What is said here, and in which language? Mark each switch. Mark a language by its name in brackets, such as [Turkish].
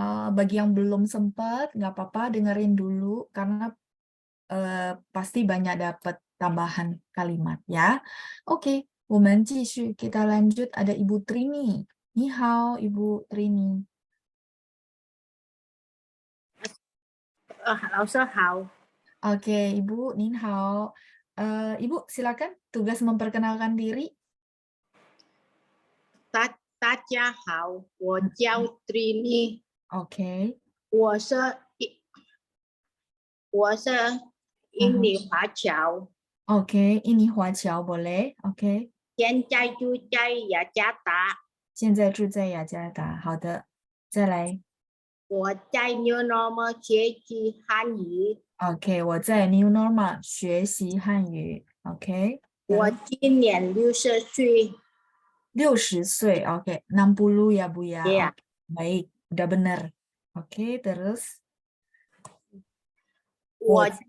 [Indonesian] Bagi yang belum sempat, nggak apa-apa dengerin dulu, karena pasti banyak dapat tambahan kalimat ya. Oke, [Chinese] 我们继续, [Indonesian] kita lanjut, ada Ibu Trini. Ni hao, Ibu Trini. [Chinese] 老师好， [Indonesian] Oke, Ibu, Nin hao. Ibu, silakan tugas memperkenalkan diri. [Chinese] 大家好，我叫 Trini， [Indonesian] Oke. [Chinese] 我是印尼华侨， [Indonesian] Oke, ini Huaqiao boleh. Oke. [Chinese] 现在住在雅加达。现在住在雅加达。好的，再来。我在 New Normal 学习汉语， OK，我在 New Normal 学习汉语。 OK，我今年60岁。 [Indonesian] 60 岁。Oke, 60 ya Bu ya. Iya. Oke, baik, udah benar. Oke, terus [Chinese] 我